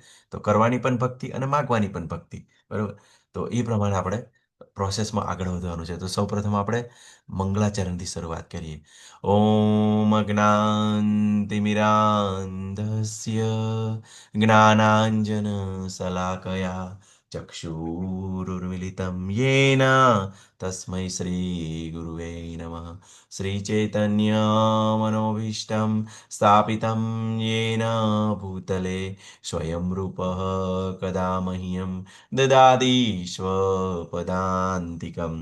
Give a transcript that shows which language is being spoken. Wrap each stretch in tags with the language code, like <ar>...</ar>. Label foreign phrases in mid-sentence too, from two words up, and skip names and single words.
<gu>તો કરવાની પણ ભક્તિ અને માગવાની પણ ભક્તિ બરાબર. તો એ પ્રમાણે આપણે પ્રોસેસમાં આગળ વધવાનું છે. તો સૌપ્રથમ આપણે મંગળાચરણથી શરૂઆત કરીએ.</gu> <sa>ઓમ અજ્ઞાનતિમિરાન્ધસ્ય જ્ઞાનાંજન શલાકયા ચક્ષુરુન્મિલિतं येन तस्मै श्रीगुरुवे नमः. श्रीचैतन्यमनोभीष्टं स्थापितं येन भूतले स्वयं रूपः कदा मह्यं ददाति स्वपदान्तिकम्.</sa>